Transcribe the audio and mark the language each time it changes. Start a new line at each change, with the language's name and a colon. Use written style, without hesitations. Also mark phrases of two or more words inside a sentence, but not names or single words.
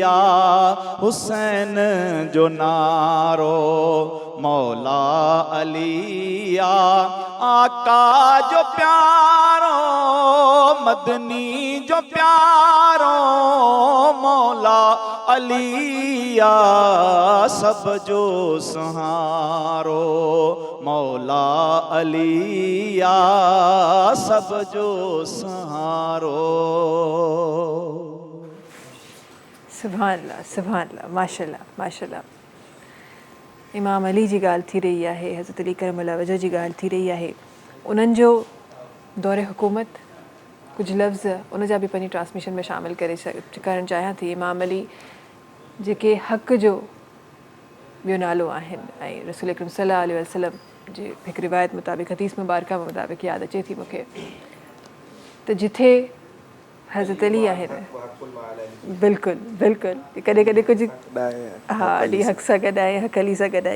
Sindhi: حسین جو نارو مولا علی آقا جو پیارو مدنی جو پیارو مولا علی سب جو سہارو مولا علی سب جو سہارو.
Arabic: سبحان اللہ ماشاء اللہ.
Sindhi: امام علی جی ॻाल्हि थी रही आहे हज़रत अली करम वजह जी ॻाल्हि थी रही आहे. उन्हनि जो दौरे हुकूमत कुझु लफ़्ज़ उन जा बि पंहिंजी ट्रांसमिशन में शामिल करणु चाहियां थी. इमाम अली जेके हक़ जो ॿियो नालो आहिनि ऐं रसूल अकरम
Arabic: صلى الله عليه وسلم
Sindhi: जे हिकु रिवायत मुताबिक़ हदीस मुबारका मुताबिक़ यादि अचे थी मूंखे त जिथे हज़रत अली आहिनि बिल्कुलु कॾहिं कॾहिं कुझु हा ॾी हक़ सां गॾु आहे हक़ अली सां गॾु आहे.